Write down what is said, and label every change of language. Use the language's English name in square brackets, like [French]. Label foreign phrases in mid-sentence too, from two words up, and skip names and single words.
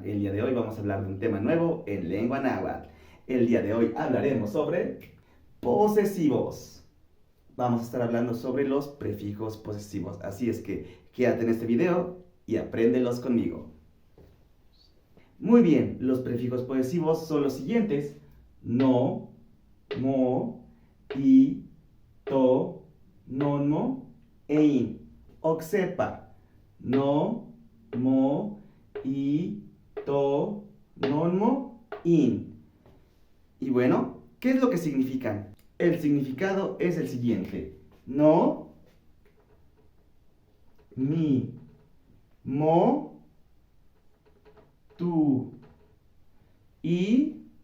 [Spanish] El día de hoy vamos a hablar de un tema nuevo en lengua náhuatl. El día de hoy hablaremos sobre posesivos. Vamos a estar hablando sobre los prefijos posesivos. Así es que quédate en este video y apréndelos conmigo. Muy bien, los prefijos posesivos son los siguientes: no, [Nahuatl languages] mo, i, to, nonmo e in. Oxepa, no, mo, i, to, nonmo, in. [Spanish] Y bueno, ¿qué es lo que significan? El significado es el siguiente: no, mi, mo, tu, y,